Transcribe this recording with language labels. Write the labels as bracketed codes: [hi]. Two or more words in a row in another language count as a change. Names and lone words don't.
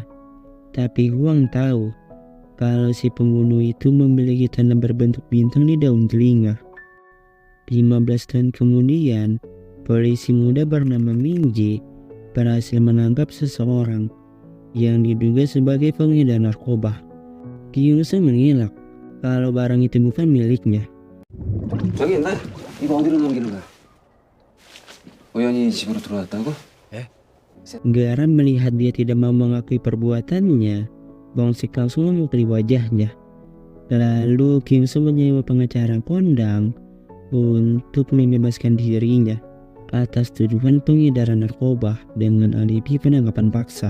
[id] Tapi Wang tahu kalau si pembunuh itu memiliki tanda berbentuk bintang di daun telinga. 15 tahun kemudian, polisi muda bernama Minji berhasil menangkap seseorang yang diduga sebagai pengedar narkoba. Kyung-soo mengelak kalau barang itu bukan miliknya. [ko] 저기 있나? 이거 어디로 넘기는 거야? 우연히 집으로 들어왔다고? [id] Garam melihat dia tidak mau mengakui perbuatannya, Bong-sik langsung memukuli wajahnya. Lalu Kyung-soo menyewa pengacara kondang untuk membebaskan dirinya atas tuduhan pengedaran narkoba dengan alibi penangkapan paksa.